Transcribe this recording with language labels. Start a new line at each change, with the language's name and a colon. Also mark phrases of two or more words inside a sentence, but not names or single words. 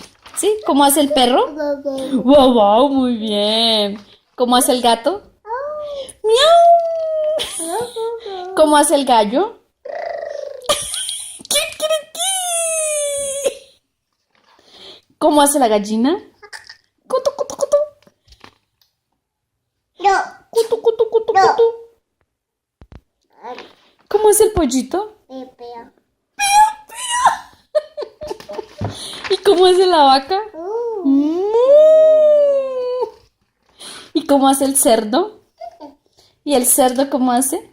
Spanish: ¿Sí? ¿Cómo hace el perro? Wow, wow, muy bien. ¿Cómo hace el gato? ¡Miau! ¿Cómo hace el gallo? ¡Kikiriki! ¿Cómo hace la gallina? ¡Cutu, cutu, cutu! No. ¡Cutu, cutu, cutu, No. cutu! ¿Cómo es el pollito? Pepeo. ¿Y cómo hace la vaca? ¡Mu! ¿Y cómo hace el cerdo? ¿Y el cerdo cómo hace?